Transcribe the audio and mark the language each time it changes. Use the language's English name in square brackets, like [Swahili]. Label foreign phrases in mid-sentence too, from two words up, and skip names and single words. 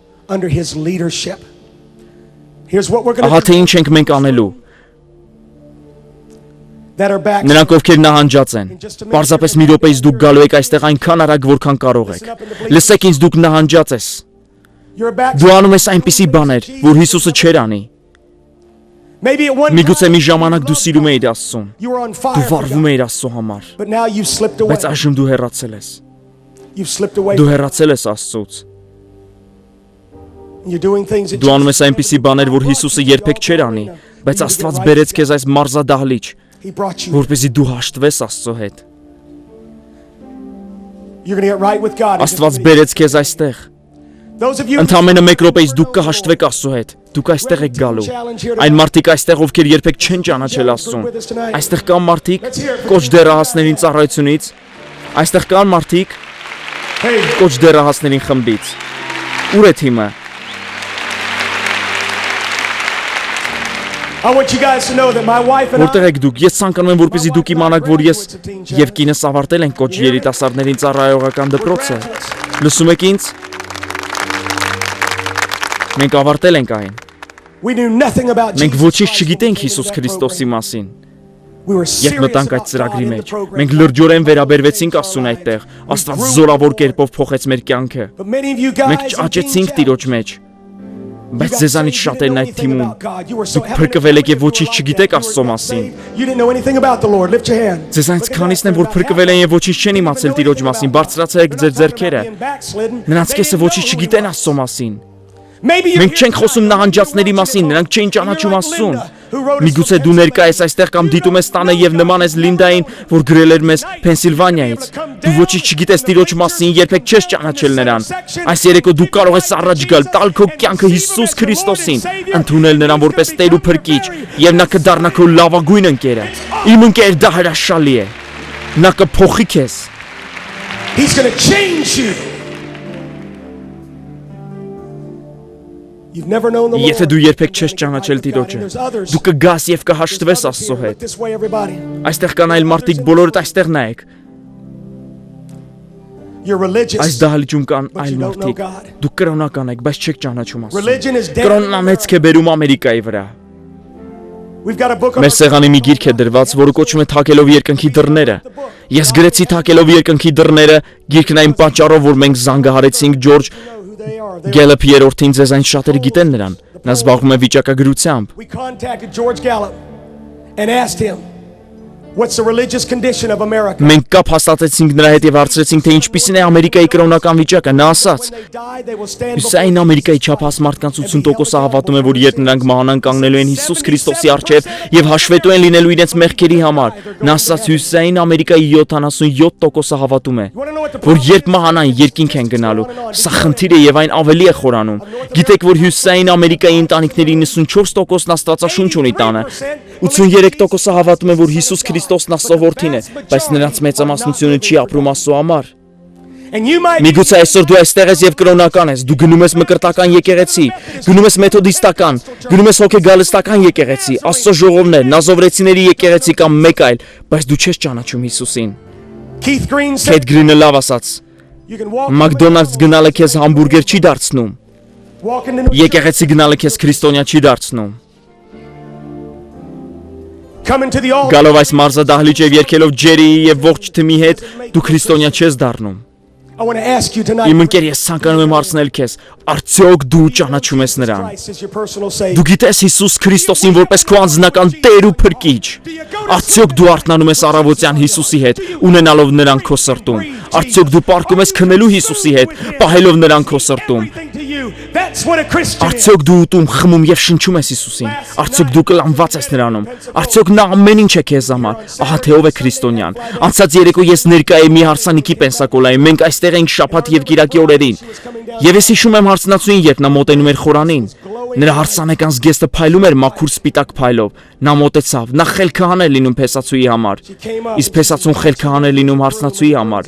[Armenian] Ահա թե ինչ ենք մենք անելու։ Նրանք, ովքեր նահանջած են, պարզապես մի րոպեից դուք գալու եք այստեղ այնքան արագ, որքան կարող եք։ Լսեք ինձ, դուք նահանջած ես։ Դու անում ես այնպիսի բաներ, որ Հիսուսը չէր անի։ Միգուցե մի ժամանակ դու սիրում էիր Աստծուն, դու վառվում էիր Աստծո համար, բայց այժմ դու հեռացել ես։ Դու հեռացել ես Աստծուց։ Դու անում ես այնպիսի բաներ, որ Հիսուսը երբեք չէր անի, բայց Աստված բերեց քեզ այս մարզադահլիճ, որպեսզի դու հաշտվես Աստծո հետ։ [English] You're going to get right with God. in just a [Armenian] Աստված [English] minute. [Armenian] բերեց քեզ այստեղ։ [English] Those of you [Armenian] Ընդամենը 1 րոպեից դուք կհաշտվեք Աստծո հետ։ Դուք այստեղ եք գալու։ Այն մարդիկ այստեղ, ովքեր երբեք չեն ճանաչել Աստծուն։ Այստեղ կան մարդիկ կոչ դեռահասներին ծառայությունից։ Այստեղ կան մարդիկ [English] hey, [Armenian] կոչ դեռահասներին խմբից։ Ուր է թիմը։ [English] I want you guys to know that my wife and [Armenian] Որտեղ եք դուք։ Ես ցանկանում եմ, որպեսզի դուք իմանաք, որ ես եւ կինս ավարտել ենք կոչ երիտասարդներին ծառայողական դպրոցը։ Լսում եք ինձ։ Մենք ավարտել ենք այն։ [English] we knew nothing about [Armenian] Մենք Jesus ոչինչ Christ չգիտենք [English] before we [Armenian] Հիսուս [English] entered that [Armenian] Քրիստոսի [English] program. [Armenian] մասին։ [English] We were [Armenian] Երբ [English] serious [Armenian] մտանք այդ [English] about God [Armenian] ծրագրի [English] in the [Armenian] մեջ, [English] program. [Armenian] մենք լրջորեն վերաբերվեցինք Աստծուն այդտեղ։ Աստված զորավոր կերպով փոխեց մեր կյանքը։ [English] But many of you [Armenian] Մենք [English] guys [Armenian] աճեցինք Տիրոջ մեջ։ Բայց ձեզանից շատերն այդ թիմում դուք փրկվել եք եւ ոչինչ չգիտեք Աստծո մասին։ [English] You didn't know anything about the Lord. Lift your hand. [Armenian] Ձեզանից քանիսն են, որ փրկվել են եւ ոչինչ չեն իմացել Տիրոջ մասին, բարձրացեք ձեր ձեռքերը։ Նրանց կեսը ոչինչ չգիտեն Աստծո մասին։ Մենք չենք խոսում նահանջածների մասին, նրանք չեն ճանաչում Աստծուն։ Միգուցե դու ներկա ես այստեղ կամ դիտում ես տանը եւ նման ես Լինդային, որ գրել էր մեզ Փենսիլվանիայից։ Դու ոչինչ չգիտես Տիրոջ մասին, երբեք չես ճանաչել նրան։ Այս երեկո դու կարող ես առաջ գալ, տալ քո կյանքը Հիսուս Քրիստոսին, ընդունել նրան որպես Տեր ու Փրկիչ, եւ նա կդառնա քո լավագույն ընկերը։ Իմ ընկեր, դա հրաշալի է։ Նա կփոխի քեզ։ [English] He's going to change you. You've never known the Lord. [Armenian] Եթե դու երբեք չես ճանաչել Տիրոջը, դու կգաս եւ կհաշտվես Աստծո հետ։ [English] This way, everybody. [Armenian] Այստեղ կան այլ մարդիկ, բոլորդ այստեղ նայեք։ [English] You're religious. [Armenian] Այս դահլիճում կան [English] But [Armenian] այլ [English] you don't know [Armenian] մարդիկ։ [English] God. [Armenian] Դուք կրոնական եք, բայց չեք ճանաչում Աստծուն։ [English] Religion is dead. [Armenian] Կրոնն անեծք է բերում Ամերիկայի վրա։ [English] We've got a book on [Armenian] Մեր սեղանի մի գիրք է դրված, որը կոչվում է Թակելով երկնքի դռները։ Ես գրեցի Թակելով երկնքի դռները, գիրքն այն պատճառով, որ մենք զանգահարեցինք Ջորջ [English] who they are. They're- [Armenian] Գելեփ երրորդին, ձեզ այն շատերը գիտեն նրան։ Նա զբաղվում է վիճակագրությամբ։ [English] We contacted George Gallup and asked him, what's the religious condition of America? [Armenian] Մենք կապ հաստատեցինք նրա հետ եւ հարցրեցինք, թե ինչպիսին է Ամերիկայի կրոնական վիճակը։ Նա ասաց. [English] When they die, they will stand [Armenian] Հյուսային Ամերիկայի չափահաս մարդկանց 80%-ը հավատում է, որ երբ նրանք մահանան կանգնելու են Հիսուս Քրիստոսի առջև եւ հաշվետու են լինելու իրենց մեղքերի համար։ Նա ասաց Հյուսային Ամերիկայի 77%-ը հավատում է, որ երբ մահանան երկինք են գնալու։ Սա խնդիր է եւ այն ավելի է խորանում։ Գիտեք, որ Հյուսային Ամերիկայի ընտանիքների 94%-ն Աստվածաշունչ ունի տանը։ 83%-ը հավատում է, որ Հիսուս Քրիստոսն Աստծո որդին է, բայց նրանց մեծամասնությունը չի ապրում Աստծո համար։ [English] And you might [Armenian] Միգուցե այսօր դու այստեղ ես եւ կրոնական ես, դու գնում ես մկրտական եկեղեցի, գնում ես մեթոդիստական, գնում ես հոգեգալստական եկեղեցի, Աստծո ժողովներ, նազովրեցիների եկեղեցի կամ մեկ այլ, բայց դու չես ճանաչում Հիսուսին։ [English] Keith Green said [Armenian] Քեթ Գրինը լավ ասաց. [English] you can walk [Armenian] Մակդոնալդս գնալը քեզ համբուրգեր չի դարձնում, [English] walk into [Armenian] եկեղեցի գնալը քեզ քրիստոնյա չի դարձնում։ [English] come into the altar. [Armenian] Գալով այս մարզը դահլիճ եւ երկելով Ջերիի եւ ողջ թիմի հետ, դու քրիստոնյա չես դառնում։ [English] I want to ask you tonight. [Armenian] Իմ ընկեր, ես ցանկանում եմ հարցնել քեզ, արդյոք դու ճանաչում ես նրան։ [English] Christ is your personal Savior. [Armenian] Դու գիտես Հիսուս Քրիստոսին որպես քո անձնական Տեր ու Փրկիչ։ Արդյոք դու արթնանում ես առավոտյան Հիսուսի հետ, ունենալով նրան քո սրտում։ Արդյոք դու պարկում ես քնելու Հիսուսի հետ, պահելով նրան քո սրտում։ [English] Everything to you. That's what a Christian is. [Armenian] Արդյոք դու ուտում, խմում եւ շնչում ես Հիսուսին։ Արդյոք դու կլանված ես նրանում։ Արդյոք նա ամեն ինչ է քեզ համար։ Ահա թե ով է քրիստոնյան։ Անցած երեկո ես ներկա եմ մի հարսանիքի Պենսակոլայի։ Մենք այստեղ ենք շաբաթ եւ կիրակի օրերին։ Եվ ես հիշում եմ հարցնացուին, երբ նա մոտենում էր խորանին։ Նրա հարսանեկան զգեստը փայլում էր մաքուր սպիտակ փայլով։ Նա մոտեցավ, նա խելքահան էր լինում Փեսացուի համար։ Իսկ Փեսացուն խելքահան էր լինում հարսնացուի համար։